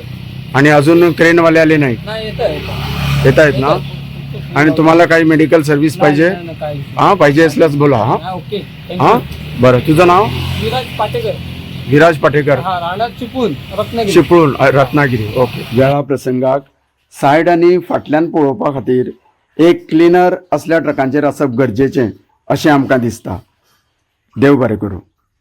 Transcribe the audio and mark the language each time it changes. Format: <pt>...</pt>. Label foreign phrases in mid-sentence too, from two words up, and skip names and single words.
<mr>आणि अजून क्रेनवाले आले नाहीत? नाही येत आहेत ना? आणि तुम्हाला काही</mr> <en>medical service</en> <mr>पाहिजे? हां पाहिजे असल्यास बोला. हां ओके. हां बरं. तुझं नाव? विराज पाटेकर. राणा चिपळूण रत्नागिरी. ओके.</mr> <kok>वेळा प्रसंगाक सायड आणि फाटल्यान पळोवपा खातीर एक क्लिनर असल्या ट्रकांचेर आसप गरजेचें अशें आमकां दिसता. देव बरें करूं.</kok>